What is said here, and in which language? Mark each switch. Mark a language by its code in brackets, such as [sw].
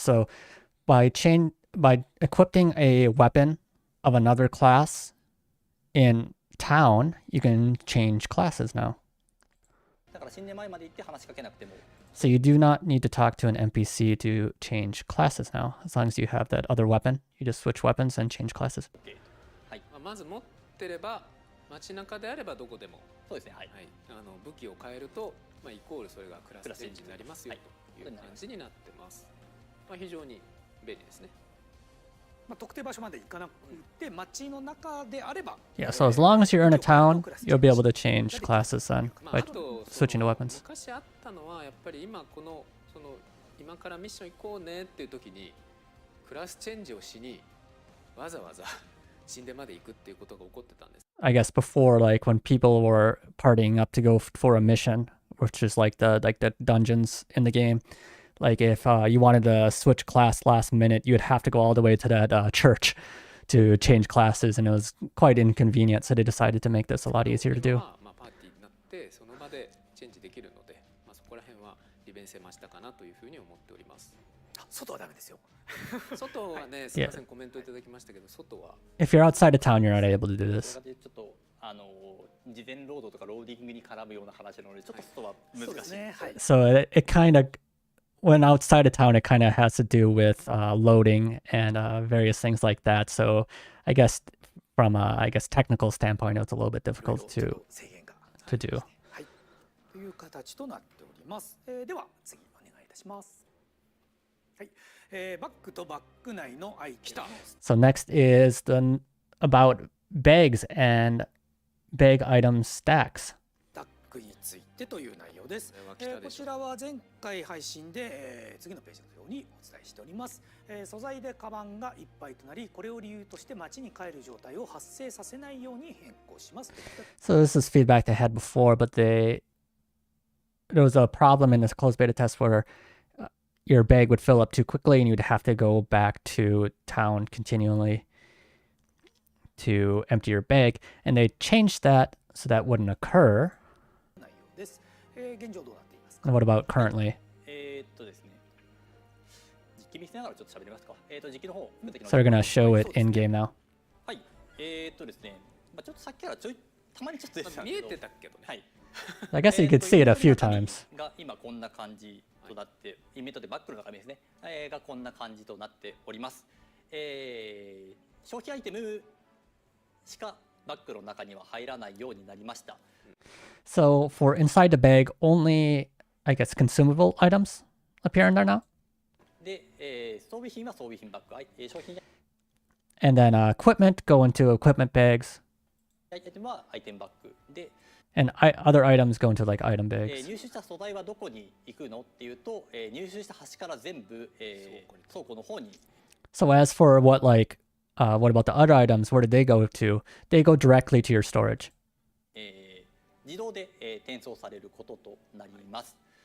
[en] So by equipping a weapon of another class in town, you can change classes now. [ja] だから神殿前まで行って話しかけなくても。 [en] So you do not need to talk to an NPC to change classes now. As long as you have that other weapon, you just switch weapons and change classes. [ja] はい。まず持ってれば街中であればどこでも、そうですね。はい。はい、武器を変えると、イコールそれがクラスチェンジになりますよという感じになってます。非常に便利ですね。特定場所まで行かなくて街の中であれば。 [en] Yeah, so as long as you're in a town, you'll be able to change classes then by [ja] あと [en] switching to weapons. [ja] 昔あったのはやっぱり今今からミッション行こうねっていう時にクラスチェンジをしにわざわざ神殿まで行くっていうことが起こってたんです。 [en] I guess before, like when people were partying up to go for a mission, which is like the dungeons in the game, like if you wanted to switch class last minute, you would have to go all the way to that church to change classes, and it was quite inconvenient. So they decided to make this a lot easier to do. [ja] パーティーになってその場でチェンジできるので、そこら辺は利便性増したかなというふうに思っております。外はダメですよ。外はね、すみません、コメントいただきましたけど、外は。 [en] If you're outside of town, you're not able to do this. [ja] ちょっと事前ロードとかローディングに絡むような話なので、ちょっと外は難しい。 [en] So it kind of, when outside of town, it kind of has to do with loading and various things like that. So I guess from a technical standpoint, it's a little bit difficult to do. [ja] はい、という形となっております。では次お願いいたします。はい、バッグとバッグ内のアイテム。 [en] So next is about bags and bag item stacks. [ja] タックについてという内容です。これは来たでしょこちらは前回配信で、次のページのようにお伝えしております。素材でカバンがいっぱいとなり、これを理由として街に帰る状態を発生させないように変更します。 [en] So this is feedback they had before, but there was a problem in this closed beta test where your bag would fill up too quickly and you'd have to go back to town continually to empty your bag, and they changed that so that wouldn't occur. [ja] 内容です。現状どうなっていますか？ [en] And what about currently? [ja] ですね、実機見せながらちょっと喋りますか。実機の方、 [en] So they're gonna show it in game now. [ja] はい。ですね、ちょっとさっきからたまにちょっと出てたん見えですけど、てたけどね。はい。 [en] I guess you could see it a few times. [ja] が今こんな感じとなって、インベントでバックの中身ですね、がこんな感じとなっております。消費アイテムしかバッグの中には入らないようになりました。 [en] So for inside the bag, only, I guess, consumable items appear in there now. [ja] で、装備品は装備品バッグ、商品 [en] And then equipment go into equipment bags. [ja] アイテムはアイテムバッグで、 [en] And other items go into like item bags. [ja] 入手した素材はどこに行くのっていうと、入手した端から全部、倉庫の方に。 [en] So as for what about the other items? Where did they go to? They go directly to your storage. [ja] 自動で、転送されることとなります。